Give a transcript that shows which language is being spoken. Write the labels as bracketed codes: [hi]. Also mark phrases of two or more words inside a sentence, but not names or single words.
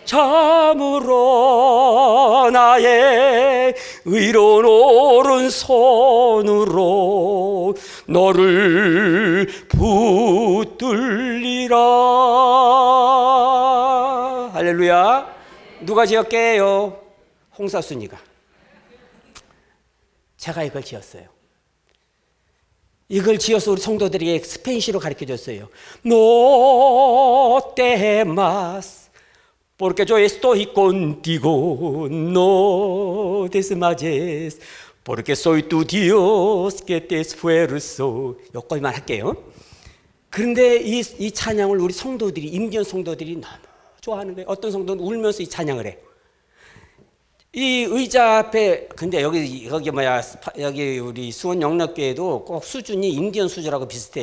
[ko] 참으로 나의 의로운 오른손으로 너를 붙들리라. 할렐루야. 누가 지었게요? 홍사순이가. 제가 이걸 지었어요. 이걸 지어서 우리 성도들에게 스페인시로 가르쳐줬어요. [es] No temas, porque yo estoy contigo. No desmayes, porque soy tu Dios que te esfuerzo. [ko] 여기까지만 할게요. 그런데 이 찬양을 우리 성도들이, 인디언 성도들이 너무 좋아하는 거예요. 어떤 성도는 울면서 이 찬양을 해요. 이 의자 앞에, 근데 여기 우리 수원 영락교회도 꼭 수준이 인디언 수준하고 비슷해요.